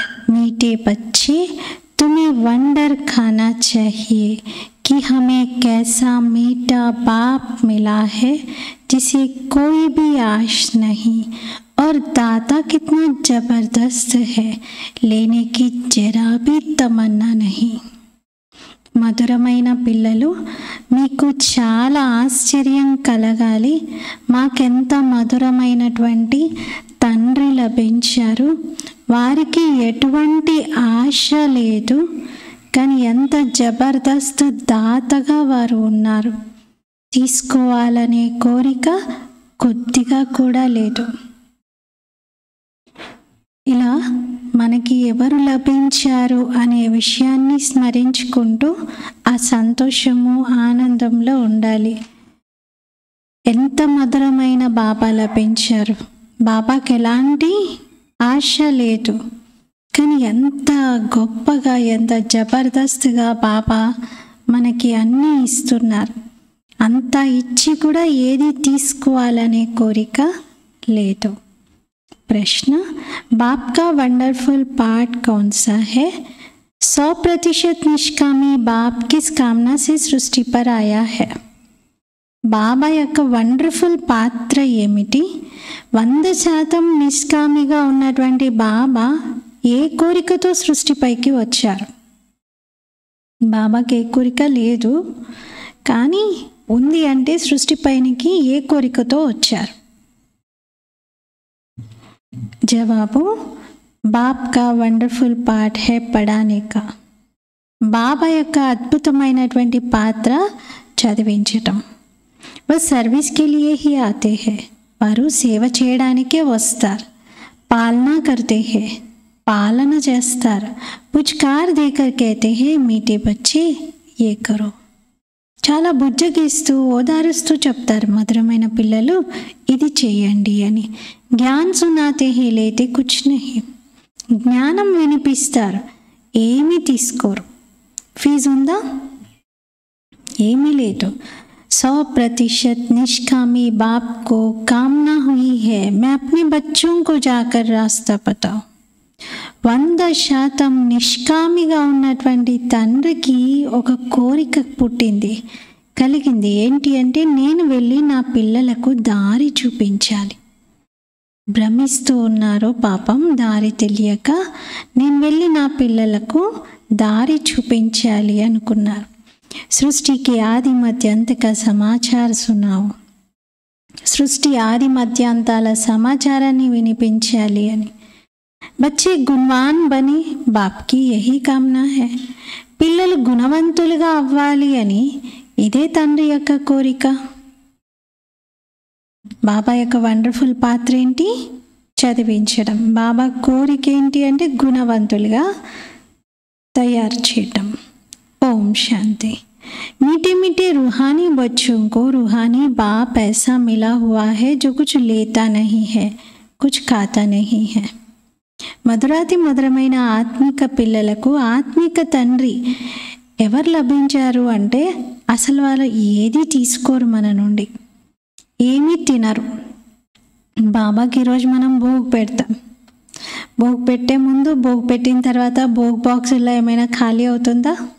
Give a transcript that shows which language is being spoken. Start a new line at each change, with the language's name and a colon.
Hindi: मीठे बच्चे, तुम्हें वंडर खाना चाहिए कि हमें कैसा मीठा बाप मिला है जिसे कोई भी आश नहीं, और दाता कितना ज़बरदस्त है, लेने की जरा भी तमन्ना नहीं.
Telugu: మధురమైన పిల్లలు, మీకు చాలా ఆశ్చర్యం కలగాలి. మాకెంత మధురమైనటువంటి తండ్రి లభించారు. వారికి ఎటువంటి ఆశ లేదు, కానీ ఎంత జబర్దస్త్ దాతగా వారు ఉన్నారు. తీసుకోవాలనే కోరిక కొద్దిగా కూడా లేదు. ఇలా మనకి ఎవరు లభించారు అనే విషయాన్ని స్మరించుకుంటూ ఆ సంతోషము, ఆనందంలో ఉండాలి. ఎంత మధురమైన బాబా లభించారు. బాబాకి ఎలాంటి ఆశ లేదు, కానీ ఎంత గొప్పగా, ఎంత జబర్దస్త్గా బాబా మనకి అన్నీ ఇస్తున్నారు. అంతా ఇచ్చి కూడా ఏది తీసుకోవాలనే కోరిక లేదు.
Hindi: प्रश्न, बाप का वंडरफुल पार्ट कौन सा है? 100% निष्कामी बाप किस कामना से सृष्टि पर आया है?
Telugu: బాబా యొక్క వండర్ఫుల్ పాత్ర ఏమిటి? 100% నిష్కామిగా ఉన్నటువంటి బాబా ఏ కోరికతో సృష్టిపైకి వచ్చారు? బాబాకి ఏ కోరిక లేదు, కానీ ఉంది అంటే సృష్టిపైకి ఏ కోరికతో వచ్చారు?
Hindi: జవాబు, బాప్ కా వండర్ఫుల్ పార్ట్ హే పడానే కా.
Telugu: బాబా యొక్క అద్భుతమైనటువంటి పాత్ర చదివించటం.
Hindi: వా service K Liye he Aathe హే,
Telugu: వారు సేవ చేయడానికే వస్తారు.
Hindi: పాలనా కర్తే హే,
Telugu: పాలన చేస్తారు.
Hindi: పుచ్కార్ దేకర్ కేతే హే మీఠే బచ్చే ఏ కరో,
Telugu: చాలా బుజ్జగిస్తూ ఓదారుస్తూ చెప్తారు మధురమైన పిల్లలు, ఇది చేయండి అని.
Hindi: జ్ఞాన్ సునాతే హే లేతే కుచ్ నహీ,
Telugu: జ్ఞానం వినిపిస్తారు, ఏమీ తీసుకోరు. ఫీజు ఉందా? ఏమీ లేదు.
Hindi: 100% निष्कामी बाप को कामना हुई है, मैं अपने बच्चों को जाकर रास्ता बताऊं.
Telugu: 100% నిష్కామిగా ఉన్నటువంటి తండ్రికి ఒక కోరిక పుట్టింది, కలిగింది. ఏంటి అంటే, నేను వెళ్ళి నా పిల్లలకు దారి చూపించాలి. భ్రమిస్తూ ఉన్నారో పాపం దారి తెలియక, నేను వెళ్ళి నా పిల్లలకు దారి చూపించాలి అనుకున్నారు. సృష్టికి ఆది మధ్యాంత
Hindi: का समाचार सुनाओ.
Telugu: సృష్టి ఆది మధ్యాంతాల సమాచారాన్ని వినిపించాలి అని.
Hindi: బచ్చే గుణవాన్ బని బాప్కి యహీ కామనా హై.
Telugu: పిల్లలు గుణవంతులుగా అవ్వాలి అని ఇదే తండ్రి యొక్క కోరిక. బాబా యొక్క వండర్ఫుల్ పాత్ర ఏంటి? చదివించడం. బాబా కోరిక ఏంటి అంటే గుణవంతులుగా తయారు చేయటం. ఓం శాంతి.
Hindi: मीठे मीठे रूहानी बच्चों को रूहानी बाप ऐसा मिला हुआ है जो कुछ लेता नहीं है, कुछ खाता नहीं है.
Telugu: మధురాతి మధురమైన ఆత్మిక పిల్లలకు ఆత్మిక తండ్రి ఎవరు లభించారు అంటే అసలు వాళ్ళు ఏది తీసుకోరు, మన నుండి ఏమీ తినరు. బాబాకి ఈరోజు మనం భోగ్ పెడతాం. భోగ్ పెట్టే ముందు, భోగ్ పెట్టిన తర్వాత భోగ్ బాక్సుల్లో ఏమైనా ఖాళీ అవుతుందా?